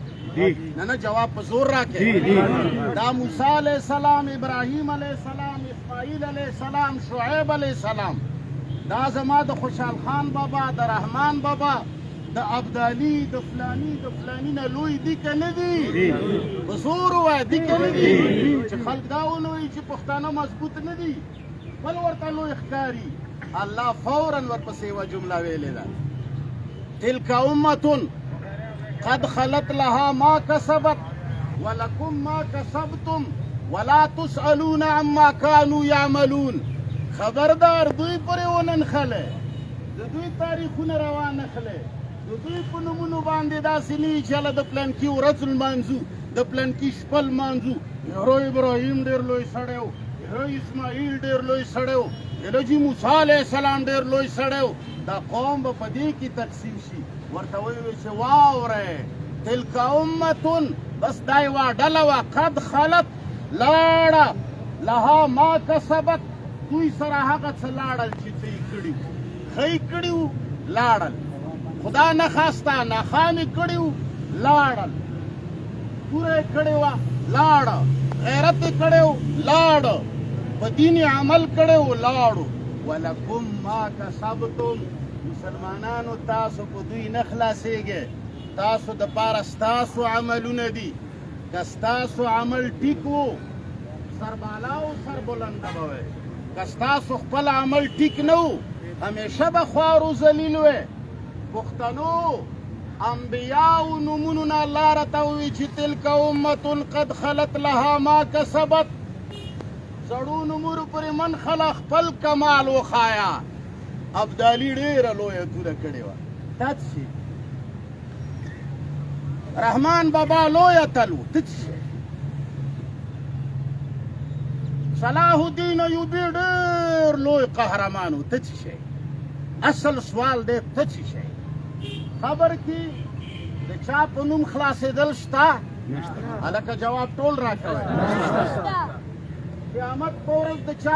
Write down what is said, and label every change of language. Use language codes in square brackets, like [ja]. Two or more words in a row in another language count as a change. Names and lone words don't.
[ps] نه جواب په زور راکړئ دا موسی [ar] علیه السلام [ps] ابراهیم [ar] علیه السلام [ps] اسماعیل [ar] علیه السلام [ps] شعیب [ar] علیه السلام [ps] دا زما د خوشحال خان بابا د رحمان بابا د ابدالي د فلاني نه لوی دي که نه دي په زور ووایه دي که نه دي چې خلک دا ونه وایي چې پښتانه مضبوط نه دي بل ورته لوی ښکاري الله فورا ورپسې یوه جمله ویلې ده [ar] تلک امة قد خلت لها ما کسبت ولکم ما کسبتم ولا تسألون عما كانوا يعملون [ps] خبردار دوی پرې وننښلی د دوی تاریخونه روانښلی د دوی په نومونو باندې داسې نه وي چې هله د پلانکي ورځ لمانځو د پلانکي شپه لمانځو یارو ابراهیم ډېر لوی سړی و یارو اسماعیل ډېر لوی سړی و یاره جي موسی [ar] علیه السلام [ps] ډېر لوی سړی و دا قوم به په دې کې تقسیم شي ورته ویې چې واورئ تلک امتون بس دا یوه ډله وه [ar] قد خلت [ps] لاړه [ar] لها ما کسبت [ps] دوی سره هغه څه لاړل چې څه یې کړي وو ښه یې کړي وو لاړل خدا نه خواسته ناخواه مې کړي وو لاړل توره یې کړې وه لاړه غیرت یې کړی وو لاړه په دین عمل کړی وو لاړو [ar] ولکم ما کسبتم [ps] مسلمانانو تاسو په دوی نه خلاصېږئ تاسو دپاره ستاسو عملونه دي که ستاسو عمل ټیک و سربالا او سربلنده به وی که ستاسو خپل عمل ټیک نه و همیشه به خوار و ذلیل وی پښتنو انبیاو نومونو نه الله راته ووایي چې [ar] تلک امة قد خلت لها ما کسبت [ps] زړو نومونو پورې من خله خپل کمال وښایه ابدالي ډېره لویه توره کړې وه دا څه شي رحمان بابا لوی اتل و ته څه شی صلاح الدین ایوبي ډېر لوی قهرمان و ته څه شی اصل سوال دی ته څه شی خبر کې د چا په نوم خلاصېدل شته هلکه جواب ټول راکوئ قیامت په ورځ د چا